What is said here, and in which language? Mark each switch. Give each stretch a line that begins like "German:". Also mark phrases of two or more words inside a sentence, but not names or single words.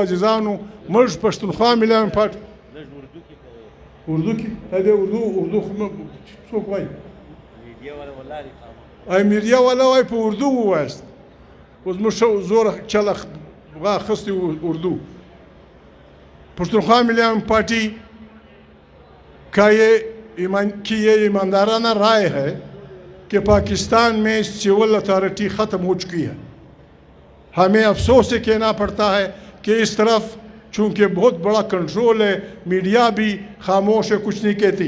Pashto: عزیزانو موږ پښتونخوا ملي پارټي اردو کې دا دی اردو خو څوک وایي ای میډیا والا وایي په اردو ووایست. اوس موږ زوره چله اخیستې اردو.
Urdu: پښتونخوا ملي پارٹی کا یہ ایماندارانہ رائے ہے کہ پاکستان میں سول اتھارٹی ختم ہو چکی ہے. ہمیں افسوس سے کہنا پڑتا ہے کہ اس طرف چونکہ بہت بڑا کنٹرول ہے، میڈیا بھی خاموش ہے، کچھ نہیں کہتی.